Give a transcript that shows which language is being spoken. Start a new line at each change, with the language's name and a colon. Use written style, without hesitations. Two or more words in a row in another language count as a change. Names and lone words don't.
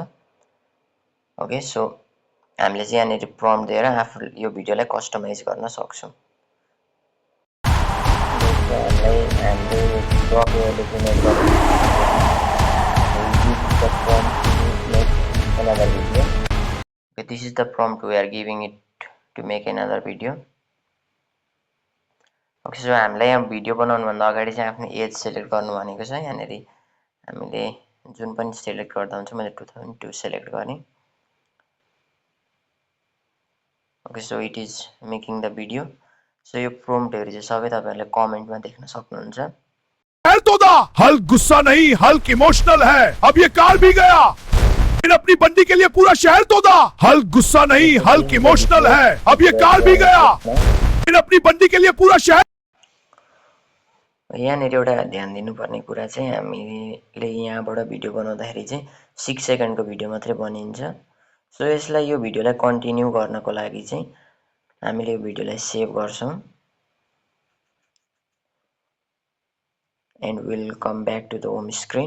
English: okay, so
Nepali: हामीले चाहिँ यहाँनिर प्रम्प्ट दिएर आफू यो भिडियोलाई कस्टमाइज गर्न सक्छौँ। हामीलाई हाम्रो ग्रकले जेनेरेट गरेको
English: Okay, this is the prompt we are giving it to make another video. Okay, so
Nepali: हामीलाई यहाँ भिडियो बनाउनुभन्दा अगाडि चाहिँ आफ्नो एज सेलेक्ट गर्नु भनेको छ। यहाँनिर हामीले जुन पनि सेलेक्ट गर्दा हुन्छ, मैले 2002 सेलेक्ट गरेँ।
English: okay, so it is making the video.
Nepali: सो यो प्रोम्प्टहरू चाहिँ सबै तपाईँहरूले कमेन्टमा देख्न सक्नुहुन्छ।
Hindi: हल्क गुस्सा नहीं, हल्क इमोशनल है। अब ये कार भी गया। अपनी बंदी के लिए पूरा शहर तोड़ा। हल्क गुस्सा नहीं, हल्क इमोशनल है। अब ये कार भी गया। अपनी बंदी के लिए पूरा शहर।
Nepali: यहाँनिर एउटा ध्यान दिनुपर्ने कुरा चाहिँ हामीले यहाँबाट भिडियो बनाउँदाखेरि चाहिँ 6 सेकेन्डको भिडियो मात्रै बनिन्छ। सो यसलाई यो भिडियोलाई कन्टिन्यू गर्नको लागि चाहिँ हामीले यो भिडियोलाई सेभ गर्छौँ
English: and will come back to the home screen.